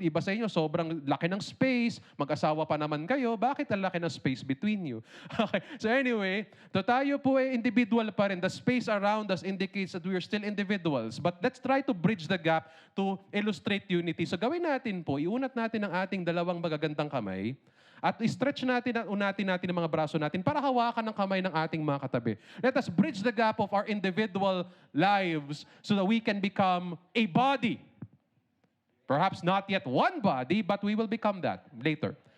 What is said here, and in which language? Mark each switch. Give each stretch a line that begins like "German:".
Filipino: Iba sa inyo, sobrang laki ng space. Mag-asawa pa naman kayo. Bakit ang laki ng space between you? Okay.
English: So anyway,
Filipino: tayo po ay individual pa rin.
English: The space around us indicates that we are still individuals. But let's try to bridge the gap to illustrate unity.
Filipino: So gawin natin po, iunat natin ang ating dalawang magagandang kamay at stretch natin at unatin natin ang mga braso natin para hawakan ng kamay ng ating mga katabi.
English: Let us bridge the gap of our individual lives so that we can become a body. Perhaps not yet one body, but we will become that later.